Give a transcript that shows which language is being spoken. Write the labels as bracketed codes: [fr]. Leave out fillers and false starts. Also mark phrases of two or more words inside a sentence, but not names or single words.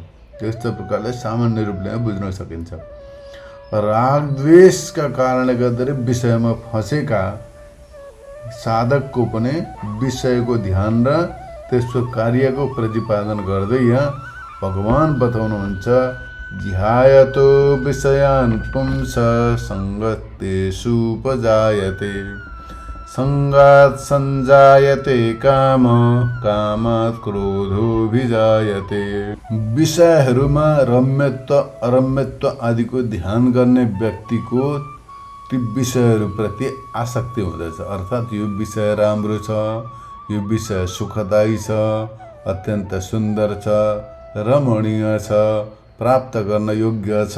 [ne] त्यस्तो प्रकारले सामान्य रूपले बुझ्न सकिन्छ। राग द्वेषका कारणले गर्दा विषयमा फँसेका साधकको पनि विषयको ध्यान र त्यसको कार्यको प्रतिपादन गर्दै यहाँ भगवान बताउनुहुन्छ [sa] ध्यायतो विषयान् पुंस संगतेषु उपजायते संगात् संजायते काम कामात् क्रोधोऽभिजायते। [ne] विषयहरूमा रम्यत्व अरम्यत्व आदिको ध्यान गर्ने व्यक्तिको ती विषयहरूप्रति आसक्ति हुँदछ। अर्थात् यो विषय राम्रो छ, यो विषय सुखदायी छ, अत्यन्त सुन्दर छ, रमणीय छ, प्राप्त गर्न योग्य छ।